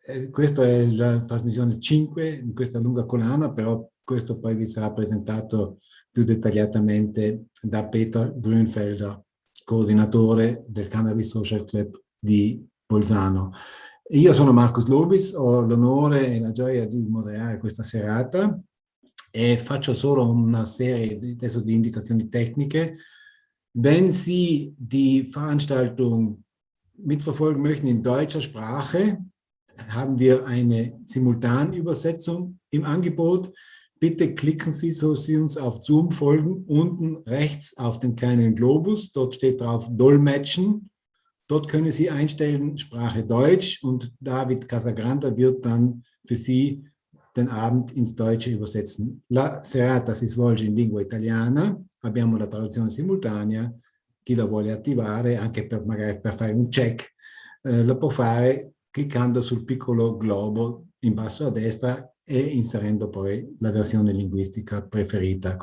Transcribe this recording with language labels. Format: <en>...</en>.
<it>Questa è la trasmissione 5 in questa lunga collana, però questo poi vi sarà presentato più dettagliatamente da Peter Grünfelder, coordinatore del Cannabis Social Club di Bolzano. Io sono Marcus Lobis, ho l'onore e la gioia di moderare questa serata e faccio solo una serie adesso di indicazioni tecniche.</it> <de>Wenn Sie die Veranstaltung mitverfolgen möchten in deutscher Sprache, haben wir eine Simultanübersetzung im Angebot. Bitte klicken Sie, so Sie uns auf Zoom folgen, unten rechts auf den kleinen Globus. Dort steht drauf Dolmetschen. Dort können Sie einstellen Sprache Deutsch und David Casagranda wird dann für Sie den Abend ins Deutsche übersetzen.</de> <it>La serata si svolge in lingua italiana, abbiamo la traduzione simultanea, chi la vuole attivare anche magari per fare un check, lo può fare cliccando sul piccolo globo in basso a destra e inserendo poi la versione linguistica preferita.</it>